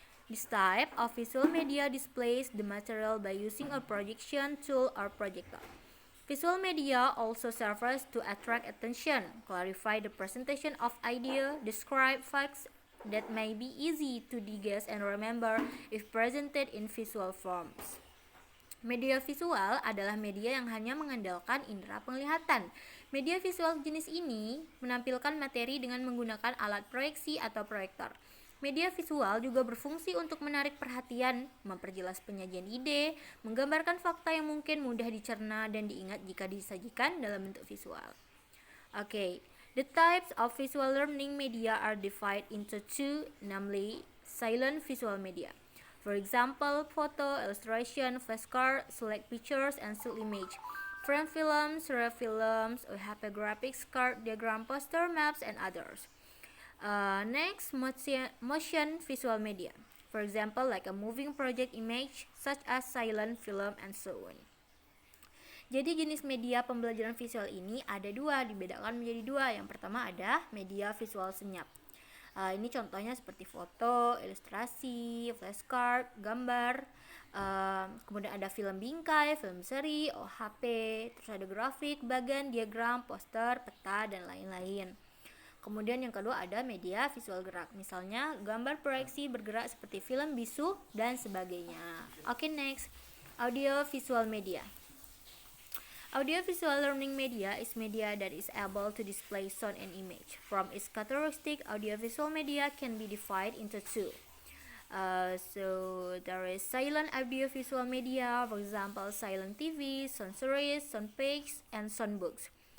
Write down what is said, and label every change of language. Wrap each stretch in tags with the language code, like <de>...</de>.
<en>This type of visual media displays the material by using a projection tool or projector. Visual media also serves to attract attention, clarify the presentation of idea, describe facts that may be easy to digest and remember if presented in visual forms.</en> <id>Media visual adalah media yang hanya mengandalkan indera penglihatan. Media visual jenis ini menampilkan materi dengan menggunakan alat proyeksi atau proyektor. Media visual juga berfungsi untuk menarik perhatian, memperjelas penyajian ide, menggambarkan fakta yang mungkin mudah dicerna dan diingat jika disajikan dalam bentuk visual. Okay.</id> <en>The types of visual learning media are divided into two, namely silent visual media. For example, photo, illustration, flashcard, select pictures, and still image. Frame films, surreal films, OHP graphics, card, diagram, poster, maps, and others. Next, motion visual media. For example, like a moving project image, such as silent film, and so on.</en> <id>Jadi jenis media pembelajaran visual ini ada dua, dibedakan menjadi dua. Yang pertama ada media visual senyap. Ini contohnya seperti foto, ilustrasi, flashcard, gambar. Kemudian ada film bingkai, film seri, OHP, terus ada grafik, bagan, diagram, poster, peta, dan lain-lain. Kemudian yang kedua ada media visual gerak. Misalnya gambar proyeksi bergerak seperti film bisu dan sebagainya.</id> <en>Okay, next, audio visual media. Audiovisual learning media is media that is able to display sound and image. From its characteristic, audiovisual media can be divided into two. So there is silent audiovisual media, for example, silent TV, sound series, sound pics, and sound books.</en>